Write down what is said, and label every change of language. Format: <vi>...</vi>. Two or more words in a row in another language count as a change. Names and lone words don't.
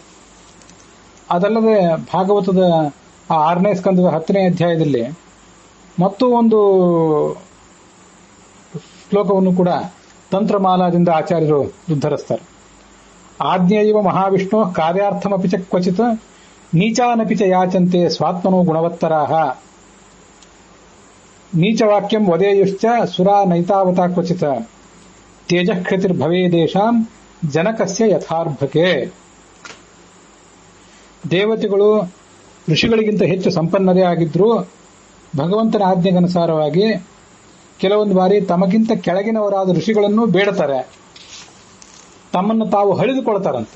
<kn>ಅದಲ್ಲದೆ ಭಾಗವತದ ಆ 6ನೇ ಸ್ಕಂದದ 10ನೇ ಅಧ್ಯಾಯದಲ್ಲಿ ಮತ್ತೂ ಒಂದು ಶ್ಲೋಕವನ್ನು ಕೂಡ ತಂತ್ರಮಾಲಾದಿಂದ ಆಚಾರ್ಯರು ಉದ್ಧರಿಸ್ತಾರೆ.</kn> <sa>ಆಜ್ಞೇಯವ ಮಹಾವಿಷ್ಣು ಕಾರ್ಯಾರ್ಥಮಪಿ ಚ ಕ್ವಚಿತ್ ನೀಚಾನಪಿ ಚ ಯಾಚಂತೆ ಸ್ವಾತ್ಮನೋ ಗುಣವತ್ತರಾಹ ನೀಚವಾಕ್ಯಂ ವದೇಯುಶ್ಚ ಸುರಾ ನೈತಾವತಾ ಕ್ವಚಿತ್ ತೇಜಃಕೃತಿರ್ಭವೇದೇಶಾಂ ಜನಕಸ್ಯ ಯಥಾರ್ಭಕೆ.</sa> <kn>ದೇವತೆಗಳು ಋಷಿಗಳಿಗಿಂತ ಹೆಚ್ಚು ಸಂಪನ್ನರೇ ಆಗಿದ್ರೂ ಭಗವಂತನ ಆಜ್ಞೆಗನುಸಾರವಾಗಿ ಕೆಲವೊಂದು ಬಾರಿ ತಮಗಿಂತ ಕೆಳಗಿನವರಾದ ಋಷಿಗಳನ್ನು ಬೇಡುತ್ತಾರೆ, ತಮ್ಮನ್ನು ತಾವು ಹಳಿದುಕೊಳ್ತಾರಂತೆ.</kn>